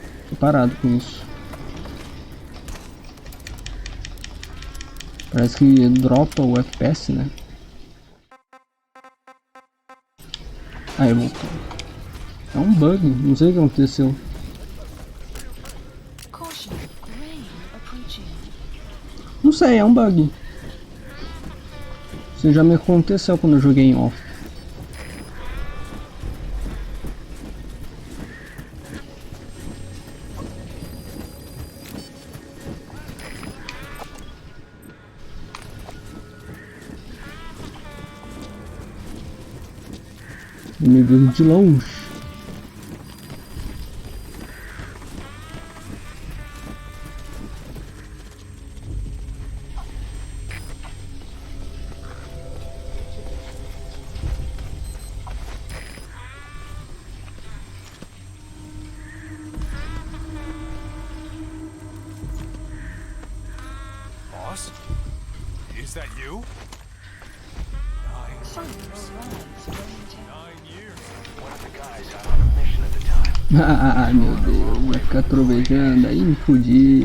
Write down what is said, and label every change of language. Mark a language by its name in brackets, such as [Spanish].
[Portuguese] Tô parado com isso. Parece que dropa o FPS, né? Aí voltou. É um bug, não sei o que aconteceu. [English] Caution, rain approaching. [Portuguese] Não sei, é um bug. Isso já me aconteceu quando eu joguei em off. Inimigo de longe. [English] Boss? Is that you? Silence runs into 9 years. One of the guys out on a mission at the time. [Portuguese] Ah, meu Deus, vai ficar trovejando aí, me fudi.